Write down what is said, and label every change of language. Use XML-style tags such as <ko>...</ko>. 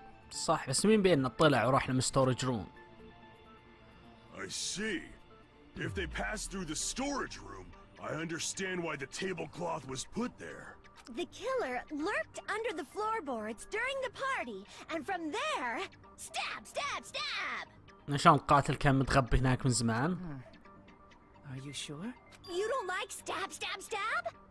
<ar>صح بس مين بيننا طلع وراح للستورج روم.</ar> <en>I see. If they passed through the storage room, I understand why the tablecloth was put there. The killer lurked under the floorboards during the party, and from there, stab, stab, stab!</en> <ar>عشان القاتل كان متغبي هناك من زمان.</ar> <en>Are you sure? You don't like stab, stab, stab?</en>